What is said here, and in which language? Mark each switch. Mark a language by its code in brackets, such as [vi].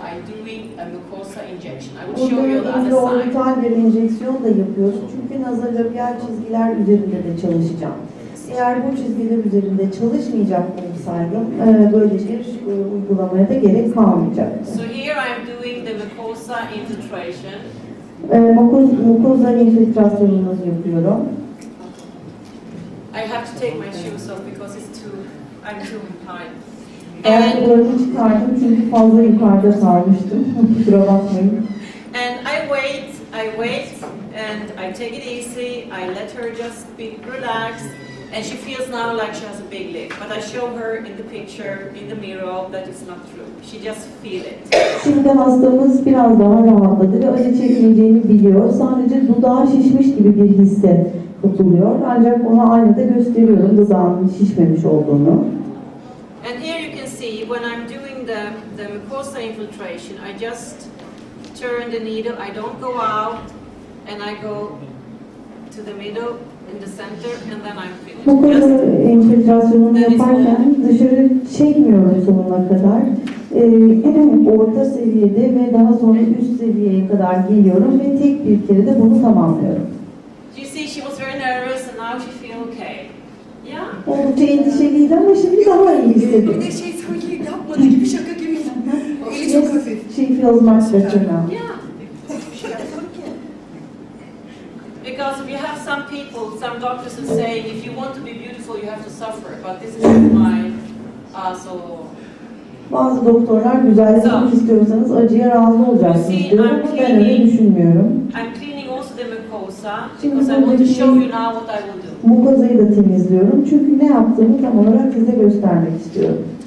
[en] I'm doing a mucosa injection. I will show you the other side. [tr] Orbital bir enjeksiyon da yapıyoruz çünkü nazolabial çizgiler üzerinde de çalışacağım. Eğer bu çizgiler üzerinde çalışmayacak olsaydım böyle bir uygulamaya da gerek kalmayacak. [en] So here I'm doing the mucosa infiltration. [tr] Mukoza infiltrasyonumuzu yapıyorum. [en] I have to take my shoes off because I'm too high. [tr] Ayakkabılarımı çıkardım çünkü fazla yukarıda sarmıştım. Kusura bakmayın. [en] And I wait, and I take it easy. I let her just be relaxed, and she feels now like she has a big lip. But I show her in the picture, in the mirror, that it's not true. She just feel it. [tr] Şimdi hastamız biraz daha rahatladı ve acı çekmeyeceğini biliyor. Sadece dudağı şişmiş gibi bir hisse kapılıyor. Ancak ona aynada gösteriyorum dudağının şişmemiş olduğunu. [en] And here you can see when I'm doing the mucosa infiltration, I just turn the needle, I don't go out, and I go to the middle, in the center, and then I'm finished. [tr] Mukoza infiltrasyonunu yaparken dışarı çekmiyorum sonuna kadar. En orta seviyede ve daha sonra üst seviyeye kadar geliyorum ve tek bir kere de bunu tamamlıyorum. [en] You see, she was very nervous and now she feels okay. Yeah? [tr] Oldukça endişeliydi ama şimdi daha iyi hissediyor. Bir de şey sanki yapmadı gibi şaka gibi. Eli çok hafif. [en] She feels much better now. Yeah. Because we have some people, some doctors are saying, if you want to be beautiful, you have to suffer. But this is not mine. So. [tr] Bazı doktorlar güzelleşmek istiyorsanız acıya razı olacaksınız diyor ama ben öyle düşünmüyorum. [en] I'm cleaning also the mucosa because I want to show you now what I will do. [tr] Mukozayı da temizliyorum çünkü ne yaptığımı tam olarak size göstermek istiyorum.